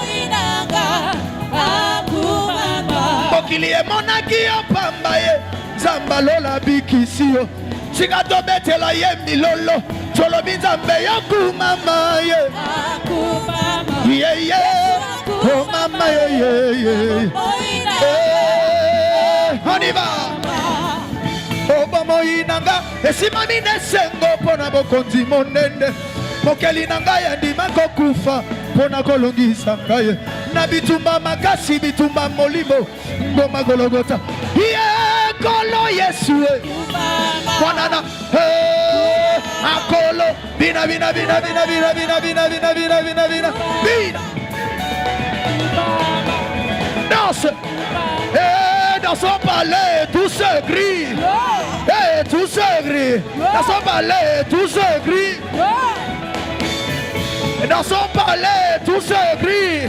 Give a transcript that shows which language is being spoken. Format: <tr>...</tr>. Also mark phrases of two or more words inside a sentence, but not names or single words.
<ln>mokili emonaki yo pamba ye Zamba lola bikisio chikato betela ye milolo tolobi Nzambe yokumama ye ye oh mama ye</ln> <fr>on y va</fr> <ln>Obomoyi nanga esimami nesengo pona bokonzi monene mokeli nanga ya ndima kokufa pona kolongisa ngai na bitumba makasi bitumba molimo ngoma gologota ye kolo Yesu mwanana akolo bina bina bina bina bina bina bina bina bina bina bina bina</ln> <fr>danse dans son palais, tout se grille. Hey, tout se grille. Dans son palais, tout se grille. Dans son palais, tout se grille.</fr>